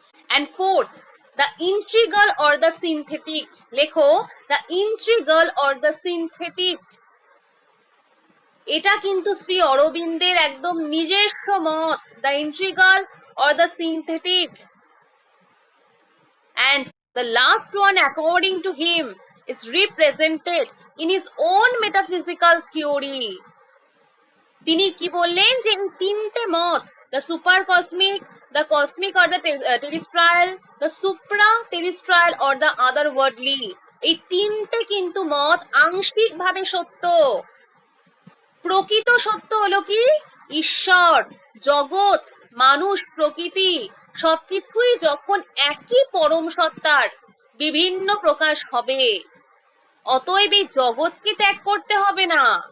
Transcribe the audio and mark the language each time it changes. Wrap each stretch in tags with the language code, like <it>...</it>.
<en>And fourth, the integral or the synthetic. লেখো, the integral or the synthetic।</en> <bn>এটা কিন্তু শ্রী অরবিন্দের একদম নিজস্ব মত,</bn> <en>the integral or the synthetic। And the last one, according to him, is represented in his own metaphysical theory।</en> <bn>তিনি কি বললেন যে এই তিনটে মত, the super cosmic, the cosmic or the টেরিস্ট্রায়াল, the supra টেরিস্ট্রায়াল or the other worldly, এই তিনটে কিন্তু মত আংশিক ভাবে সত্য। প্রকৃত সত্য হলো কি ঈশ্বর, জগৎ, মানুষ, প্রকৃতি সবকিছুই যখন একই পরম সত্তার বিভিন্ন প্রকাশ হবে, অতএব এই জগৎকে ত্যাগ করতে হবে না।</bn>